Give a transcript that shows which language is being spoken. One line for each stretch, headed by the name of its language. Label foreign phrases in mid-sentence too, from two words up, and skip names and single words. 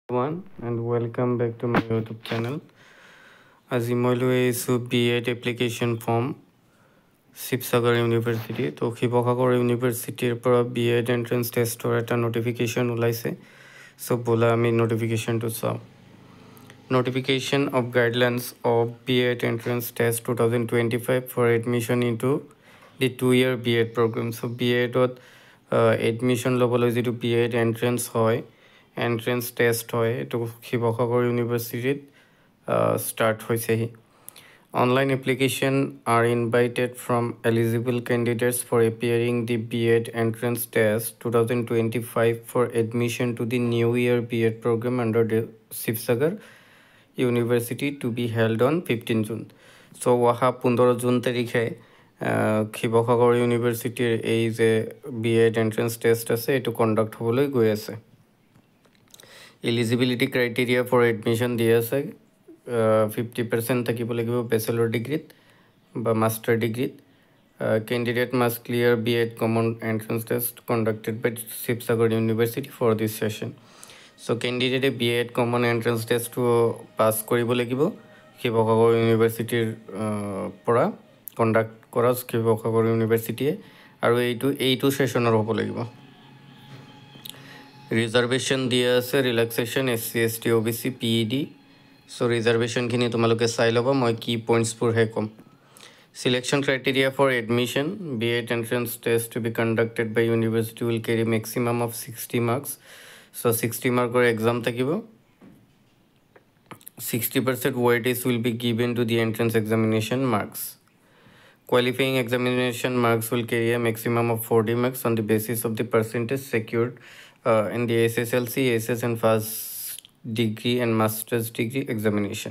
English: Everyone and welcome back to my YouTube channel.
Assamese: আজি মই লৈ আহিছোঁ B.Ed
English: application form
Assamese: শিৱসাগৰ ইউনিভাৰ্চিটি তো শিৱসাগৰ ইউনিভাৰ্চিটিৰ পৰা B.Ed এণ্ট্ৰেঞ্চ টেষ্টৰ এটা নটিফিকেশ্যন ওলাইছে চ' ব'লা আমি নটিফিকেশ্যনটো চাওঁ
English: Notification of guidelines of B.Ed entrance test 2025 for admission into the 2-year B.Ed program. So B.Ed admission
Assamese: ল'বলৈ যিটো
English: B.Ed entrance হয় entrance test
Assamese: হয় এইটো শিৱসাগৰ ইউনিভাৰ্চিটিত
English: start হৈছেহি Online application are invited from eligible candidates for appearing the B.Ed entrance test 2025 for admission to the new year B.Ed program under the Shivsagar University to be held on 15 June.
Assamese: So অহা 15 জুন তাৰিখে শিৱসাগৰ ইউনিভাৰ্চিটিৰ এই যে
English: B.Ed entrance test
Assamese: আছে এইটো কণ্ডাক্ট হ'বলৈ গৈ আছে
English: Eligibility criteria for admission
Assamese: দিয়া আছে 50% থাকিব লাগিব bachelor ডিগ্ৰীত বা master ডিগ্ৰীত
English: candidate must clear B.Ed common entrance test conducted by Shivsagar University for this session So candidate B.Ed common entrance test to pass
Assamese: কৰিব লাগিব শিৱসাগৰ ইউনিভাৰ্চিটিৰ পৰা কণ্ডাক্ট কৰা শিৱসাগৰ ইউনিভাৰ্চিটিয়ে আৰু এইটো সেশনৰ হ'ব লাগিব
English: Reservation
Assamese: দিয়া আছে
English: relaxation SC ST OBC PED so reservation
Assamese: খিনি তোমালোকে চাই ল'বা মই কি পইণ্টছ বোৰ হে কম
English: Selection criteria for admission B.Ed entrance test to be conducted by university will carry maximum of 60 marks so 60 marker exam থাকিব 60% weightage will be given to the entrance examination marks Qualifying examination marks will carry a maximum of 40 marks on the basis of the percentage secured in the SSLC, SS and first degree and master's degree examination.